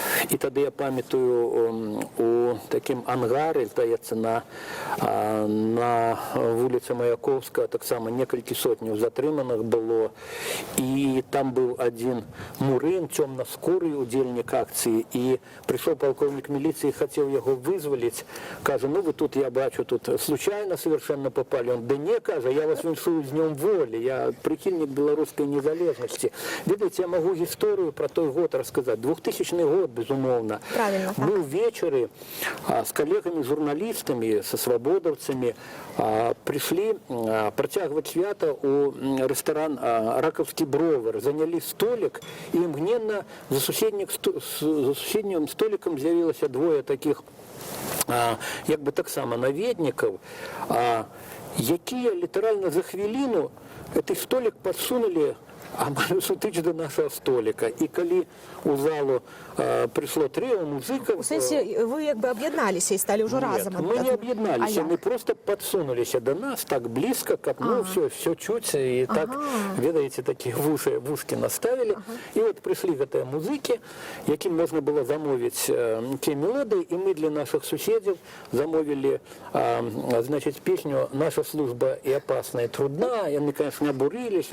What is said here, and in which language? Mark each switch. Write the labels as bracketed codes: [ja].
[be] І тады я памятаю у такім ангаре, здаецца, на вуліцы Маяковскага таксама некалькі сотняў затрыманых было. І там быў адзін мурын, цёмна-скуры удзельнік акцыі, і прыйшоў палкоўнік міліцыі, хацеў яго вызваліць. Кажа, ну вы тут, я бачу, [ru] тут случайно совершенно попали. [be] Он, да не, кажа, я вас віншую з Днём волі, я прихильник беларускай незалежнасці. Ведаеце, я магу гісторыю про той год расказаць. 2000 год, безумоўна. [ru] Правильно, так. Мы увечары с коллегами-журналистами, со свободовцами пришли протягивать свято у ресторан «Раковский бровар». Заняли столик, и мгновенно [be] за суседнім столиком з'явилося двое таких, як бы так само, [ru] наведников, якія литерально за хвилину этот столик подсунули амаль сутыч до нашего столика. И коли у залу пришло трио музыков... [uk] У сенсі, ви якби об'єдналися і стали вже разом? [ru] Нет, мы не объединались, мы просто подсунулись до нас так близко, как, ну, все чуть, и так, ведаете, такие вушки наставили. И вот пришли гэтыя музыки, яким можно было замовить те мелодии, и мы для наших соседей замовили, значит, песню «Наша служба и опасна, и трудна». И они, конечно, обурились.